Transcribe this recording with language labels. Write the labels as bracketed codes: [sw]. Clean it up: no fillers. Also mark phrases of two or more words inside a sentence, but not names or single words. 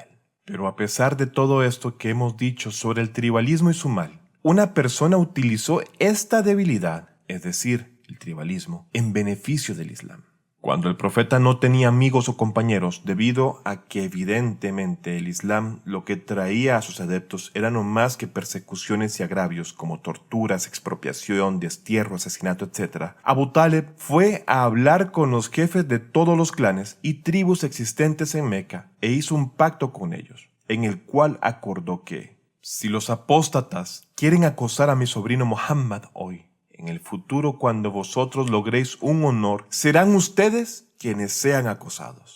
[es] Pero a pesar de todo esto que hemos dicho sobre el tribalismo y su mal, una persona utilizó esta debilidad, es decir, el tribalismo, en beneficio del Islam. Cuando el profeta no tenía amigos o compañeros, debido a que evidentemente el Islam lo que traía a sus adeptos eran no más que persecuciones y agravios como torturas, expropiación, destierro, asesinato, etc., Abu Talib fue a hablar con los jefes de todos los clanes y tribus existentes en Meca e hizo un pacto con ellos, en el cual acordó que si los apóstatas quieren acosar a mi sobrino Muhammad hoy, en el futuro, cuando vosotros logréis un honor, serán ustedes quienes sean acosados.